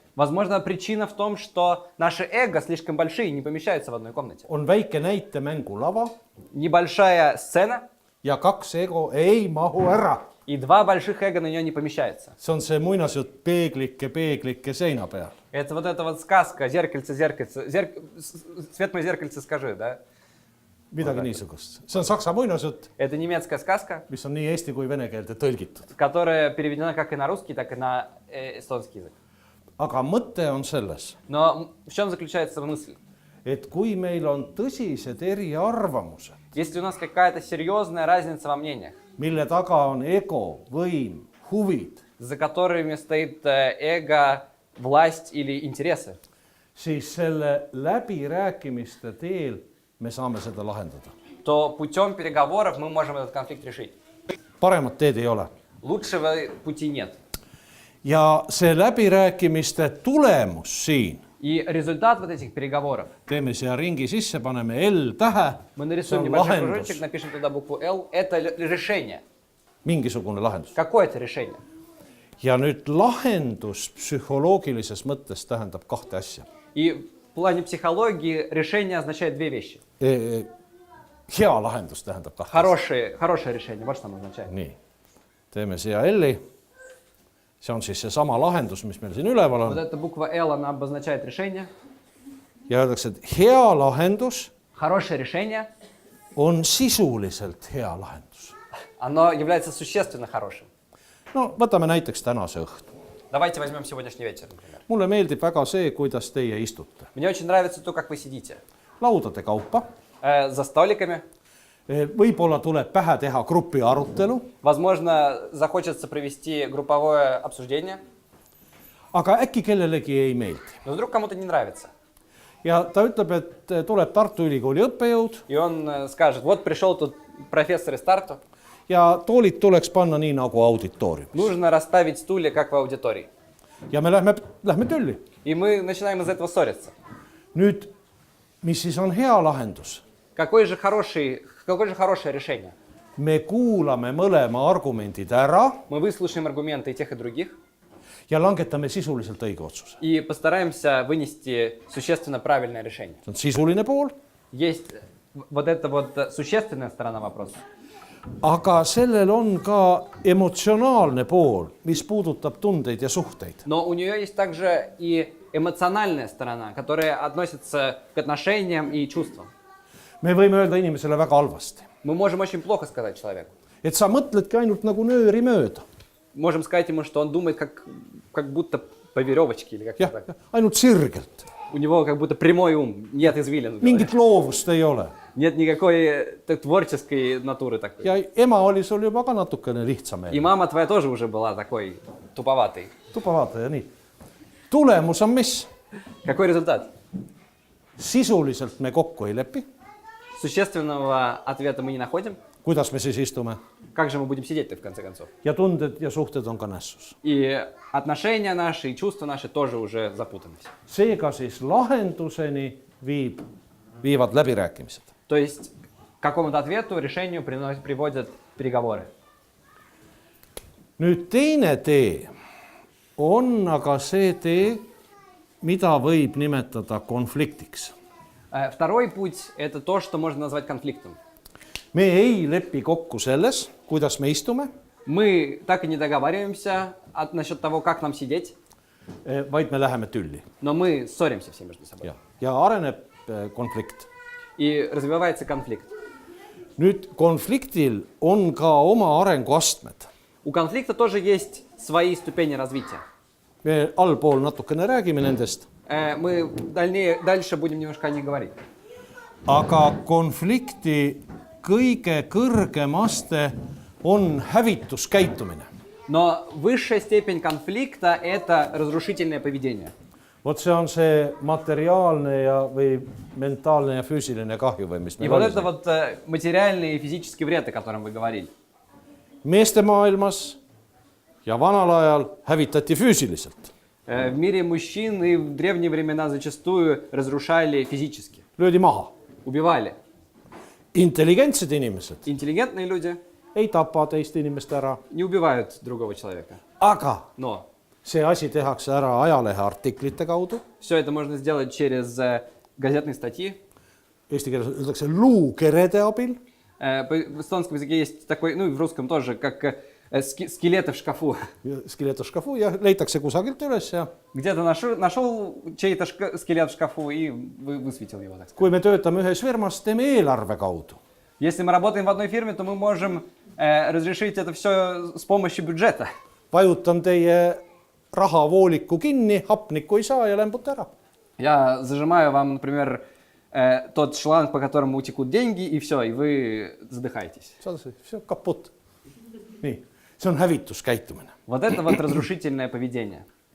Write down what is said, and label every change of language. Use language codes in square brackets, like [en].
[ru] Возможно, причина в том, что наши эго слишком большие, не помещаются в одной комнате. [et] on väike näitemängulava [ru] Небольшая сцена, [et] ja kaks ego ei mahu ära. [ru] и два больших эго на нее не помещаются. [et] see on see muinasjutt peeglike seina peal. [ru] Это вот эта вот сказка «Зеркальце, зеркальце», «Свет мой зеркальце, скажи», да? [et] midagi niisugust. see on saksa muinasjutt, [ru] Это немецкая сказка, [et] mis on nii eesti kui vene keelde tõlgitud. [ru] которая переведена как и на русский, так и на эстонский язык. [et] aga mõte on selles, [ru] Но в чем заключается мысль? [et] et kui meil on tõsised eriarvamused, [ru] Если у нас какая-то серьезная разница во мнениях, [et] mille taga on ego, võim, huvid, [ru] за которыми стоит эго, власть или интересы, [et] siis selle läbirääkimiste teel me saame seda lahendada. [ru] то путем переговоров мы можем этот конфликт решить. [et] paremat teed ei ole. [ru] Лучшего пути нет. [et] ja see läbirääkimiste tulemus siin, [ru] И результат вот этих переговоров, [et] teeme siia ringi sisse, paneme L-tähe, [ru] мы [et] see [ru] нарисуем [et] on [ru] небольшой [et] lahendus, [ru] кружочек, напишем туда букву L, это решение. [et] mingisugune lahendus. [ru] Какое это решение? [et] ja nüüd lahendus psühholoogilises mõttes tähendab kahte asja. [ru] И в плане психологии решение означает две вещи. [et] hea lahendus tähendab kahte asja. [ru] Хорошее решение, вот что оно означает. [et] nii, teeme siia L-i. see on siis seesama lahendus, mis meil siin üleval [ru] эта буква L, она обозначает решение. [et] ja öeldakse, et hea lahendus [ru] Хорошее решение, [et] on sisuliselt hea lahendus. [ru] оно является существенно хорошим. [et] no võtame näiteks tänase õhtu. [ru] Давайте возьмем сегодняшний вечер, например. [et] mulle meeldib väga see, kuidas teie istute. [ru] Мне очень нравится то, как вы сидите. [et] laudade kaupa. [ru] За столиками. [et] võib-olla tuleb pähe teha grupi arutelu. [ru] Возможно, захочется провести групповое обсуждение. [et] aga äkki kellelegi ei meeldi. [ru] Но вдруг кому-то не нравится. [et] ja ta ütleb, et tuleb Tartu Ülikooli õppejõud [ru] И он скажет, вот пришел тут профессор из Тарту. [et] ja toolid tuleks panna nii nagu auditooriumis. [ru] Нужно расставить стулья, как в аудитории. [et] ja me lähme tülli. [ru] И мы начинаем из этого ссориться. [et] nüüd, mis siis on hea lahendus? [ru] Какое же хорошее решение? [et] me kuulame mõlema argumendid ära [ru] Мы выслушаем аргументы и тех, и других. [et] ja langetame sisuliselt õige otsuse. [ru] И постараемся вынести существенно правильное решение. [et] see on sisuline pool. [ru] Есть вот эта вот существенная сторона вопроса. [et] aga sellel on ka emotsionaalne pool, mis puudutab tundeid ja suhteid. [ru] Но у нее есть также и эмоциональная сторона, которая относится к отношениям и чувствам. [et] me võime öelda inimesele väga halvasti, [ru] Мы можем очень плохо сказать человеку. [et] et sa mõtledki ainult nagu nööri mööda. [ru] Можем сказать ему, что он думает как как будто по веревочке или [et] jah [ru] как-то так. [et] ainult sirgelt, [ru] У него как будто прямой ум, нет извилин. в голове. [et] mingit loovust ei ole. [ru] Нет никакой творческой натуры такой. [et] ja ema oli sul juba ka natukene lihtsam [ru] И мама твоя тоже уже была такой туповатой. [et] tuba vaata ja nii. tulemus on mis? [ru] Какой результат? [et] Sisuliselt me kokku ei lepi. [ru] Существенного ответа мы не находим. [et] kuidas me siis istume? [ru] Как же мы будем сидеть-то в конце концов? [et] ja tunded ja suhted on ka nässus. [ru] И отношения наши, и чувства наши тоже уже запутаны. [et] seega siis lahenduseni viivad läbirääkimised. [ru] То есть к какому-то ответу, решению приводят переговоры. [et] nüüd teine tee on aga see tee, mida võib nimetada konfliktiks. [ru] Второй путь – это то, что можно назвать конфликтом. [et] me ei lepi kokku selles, kuidas me istume, [ru] Мы так и не договариваемся насчет того, как нам сидеть, [et] vaid me läheme tülli [ru] но мы ссоримся все между собой. [et] ja areneb konflikt. [ru] И развивается конфликт. [et] nüüd konfliktil on ka oma arenguastmed. [ru] У конфликта тоже есть свои ступени развития. [et] me allpool natukene räägime nendest, [ru] Мы дальше будем немножко о них говорить. [et] aga konflikti kõige kõrgem aste on hävituskäitumine. [ru] Но высшая степень конфликта – это разрушительное поведение. [et] vot see on see materiaalne ja või mentaalne ja füüsiline kahju või mis [ru] И [et] meil [ru] вот [et] oli. [ru] это вот материальный и физический вред, о котором вы говорили. [et] meeste maailmas ja vanal ajal hävitati füüsiliselt. [ru] В мире мужчин и в древние времена зачастую разрушали физически, [et] löödi maha. [ru] убивали. [et] intelligentsed inimesed [ru] Интеллигентные люди [et] ei tapa teist inimest ära, [ru] не убивают другого человека. [et] aga [ru] Но [et] see asi tehakse ära ajaleheartiklite kaudu. [ru] все это можно сделать через газетные статьи. [et] Eesti keeles öeldakse luukerede abil. [ru] В эстонском языке есть такой, ну и в русском тоже, как скелеты в шкафу. [et] Skeleetoškafu ja leitakse kusagilt üles ja [ru] Где-то нашел чей-то скелет в шкафу и высветил его. Так сказать. [et] kui me töötame ühes firmas, teeme eelarve kaudu. [ru] Если мы работаем в одной фирме, то мы можем разрешить это все с помощью бюджета. [et] vajutan teie rahavooliku kinni, hapnikku ei saa ja lämbute ära. [ru] Я зажимаю вам, например, тот шланг, по которому утекут деньги, и все, и вы задыхаетесь. [et] see on kaput. nii, see on hävituskäitumine. [ru] Вот это вот разрушительное поведение.